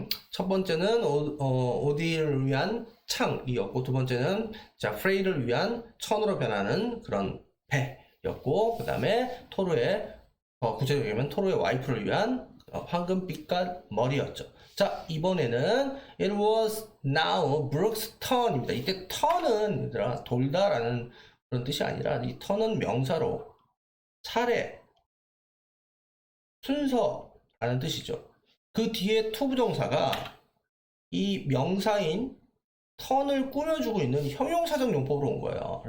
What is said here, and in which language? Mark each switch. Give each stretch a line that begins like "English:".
Korean: 첫 번째는 오디를 위한 창이었고, 두 번째는 자 프레이를 위한 천으로 변하는 그런 배였고, 그 다음에 토르의 구체적이면 토르의 와이프를 위한 황금빛깔 머리였죠. 자, 이번에는
English: it was now Brooke's turn입니다.
Korean: 이때 turn은 얘들아 돌다라는 그런 뜻이 아니라 이 turn은 명사로 차례, 순서라는 뜻이죠. 그 뒤에 to 부정사가 이 명사인 turn을 꾸며주고 있는 형용사적 용법으로 온 거예요.